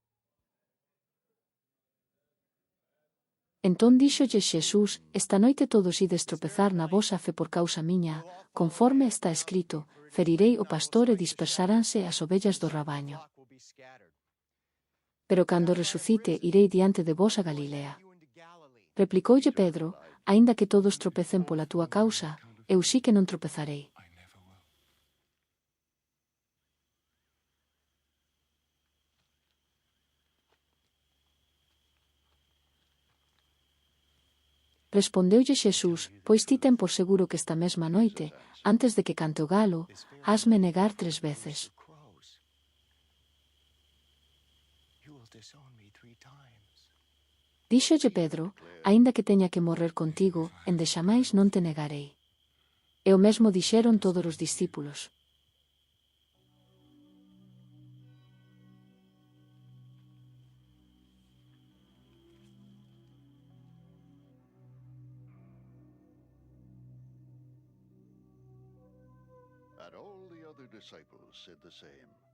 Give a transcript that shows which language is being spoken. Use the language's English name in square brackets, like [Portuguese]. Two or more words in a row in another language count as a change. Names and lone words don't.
[Galician] Entón díxolle Xesús, esta noite todos ides tropezar na vosa fe por causa miña, conforme está escrito, ferirei o pastor e dispersaranse as ovellas do rabaño. Pero cando resucite irei diante de vos a Galilea. Replicoulle Pedro, aínda que todos tropecen pola túa causa, eu sí que non tropezarei. [English] I never will. [Galician] Respondeulle Xesús, pois ti ten por seguro que esta mesma noite, antes de que cante o galo, hasme negar 3 veces. [English] You will disown me 3 times. [Galician] Díxolle Pedro, aínda que teña que morrer contigo, endexamais non te negarei. E o mesmo dixeron todos os discípulos. [English] And all the other disciples said the same.